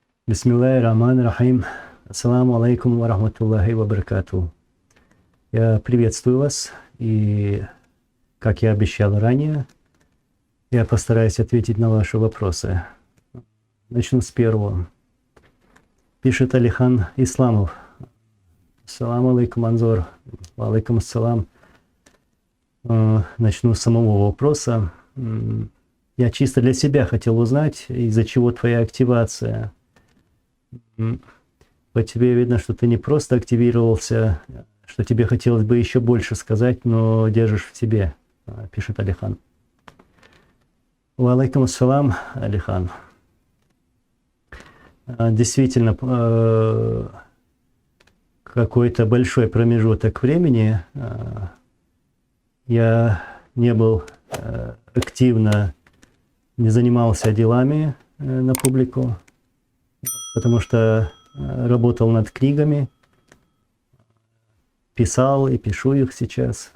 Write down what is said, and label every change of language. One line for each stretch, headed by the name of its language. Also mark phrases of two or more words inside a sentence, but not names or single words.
Arabic: بسم الله الرحمن الرحيم. السلام عليكم ورحمة الله وبركاته.
Russian: Я приветствую вас, и, как я обещал ранее, я постараюсь ответить на ваши вопросы. Начну с первого. Пишет Алихан Исламов.
Arabic: السلام عليكم, Анзор. وعليكم السلام.
Russian: Начну с самого вопроса. Я чисто для себя хотел узнать, из-за чего твоя активация. По тебе видно, что ты не просто активировался, что тебе хотелось бы еще больше сказать, но держишь в себе, пишет Алихан.
Arabic: وعليكم السلام, Алихан.
Russian: Действительно, какой-то большой промежуток времени я не был активно, не занимался делами на публику, потому что работал над книгами, писал и пишу их сейчас.